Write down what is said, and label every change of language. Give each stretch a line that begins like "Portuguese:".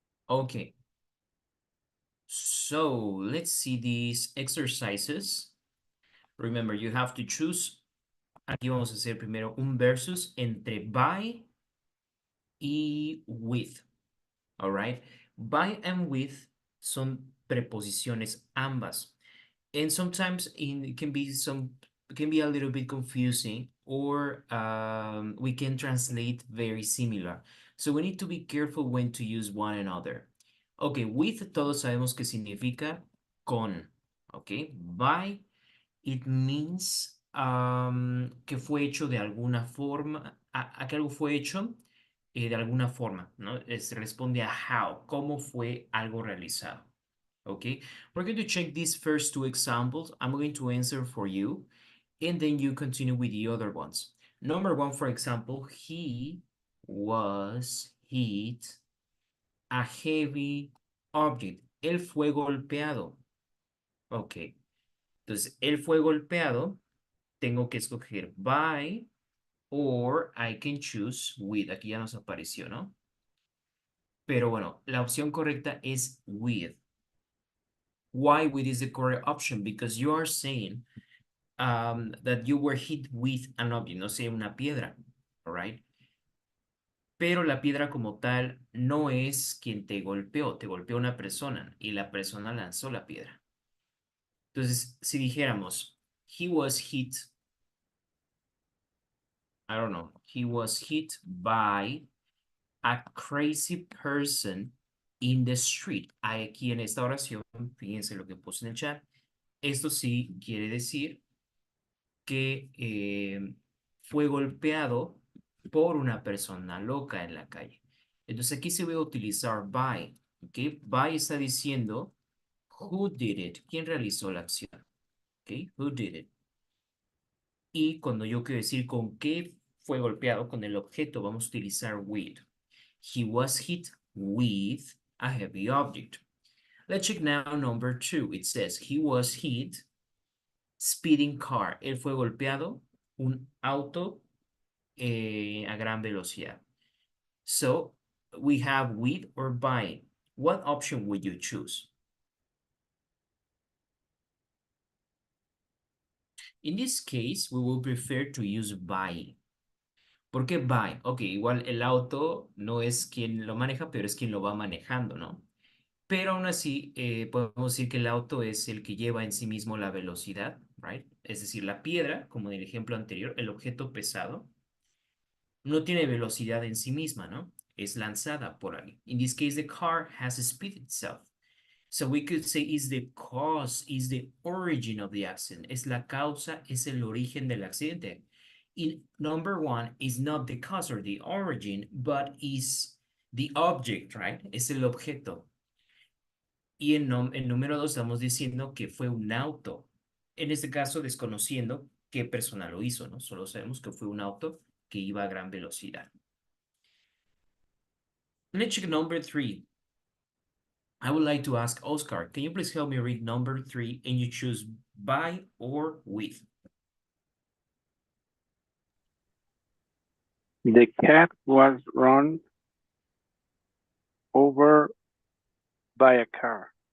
English: Okay, so let's see these exercises. Remember, you have to choose.
Spanish: Aquí vamos a hacer primero un versus entre by y with.
English: All right. By and with
Spanish: son preposiciones ambas.
English: And sometimes it can be a little bit confusing, or we can translate very similar. So we need to be careful when to use one another.
Spanish: Okay, with todos sabemos que significa con. Okay,
English: by it means
Spanish: que fue hecho de alguna forma, a que algo fue hecho de alguna forma, ¿no? Se responde a how, cómo fue algo realizado.
English: Okay, we're going to check these first two examples. I'm going to answer for you, and then you continue with the other ones. Number one, for example, he was hit a heavy object.
Spanish: Él fue golpeado. Ok, entonces, él fue golpeado. Tengo que escoger by,
English: or I can choose with.
Spanish: Aquí ya nos apareció, ¿no? Pero bueno, la opción correcta es with.
English: Why with is the correct option? Because you are saying that you were hit with an object,
Spanish: no sé, una piedra,
English: all right?
Spanish: Pero la piedra como tal no es quien te golpeó una persona y la persona lanzó la piedra. Entonces, si dijéramos,
English: he was hit, I don't know, he was hit by a crazy person in the street.
Spanish: Aquí en esta oración, fíjense lo que puse en el chat, esto sí quiere decir que fue golpeado por una persona loca en la calle. Entonces aquí se va a utilizar by, ¿ok? By está diciendo
English: who did it,
Spanish: quién realizó la acción, ¿ok?
English: Who did it.
Spanish: Y cuando yo quiero decir con qué fue golpeado, con el objeto, vamos a utilizar with.
English: He was hit with a heavy object. Let's check now number two. It says he was hit speeding car.
Spanish: Él fue golpeado un auto a gran velocidad.
English: So we have with or by. What option would you choose? In this case, we will prefer to use by.
Spanish: ¿Por qué by? Ok, igual el auto no es quien lo maneja, pero es quien lo va manejando, ¿no? Pero aún así, podemos decir que el auto es el que lleva en sí mismo la velocidad, right? Es decir, la piedra, como en el ejemplo anterior, el objeto pesado, no tiene velocidad en sí misma, ¿no? Es lanzada por alguien.
English: In this case, the car has a speed itself. So we could say is the cause, is the origin of the accident.
Spanish: Es la causa, es el origen del accidente.
English: In number one is not the cause or the origin, but is the object, right?
Spanish: Es el objeto. Y en número dos estamos diciendo que fue un auto. En este caso, desconociendo qué persona lo hizo, ¿no? Solo sabemos que fue un auto que iba a gran velocidad.
English: Let's check number three. I would like to ask Oscar, can you please help me read number three and you choose by or with? The cat was run over by a car.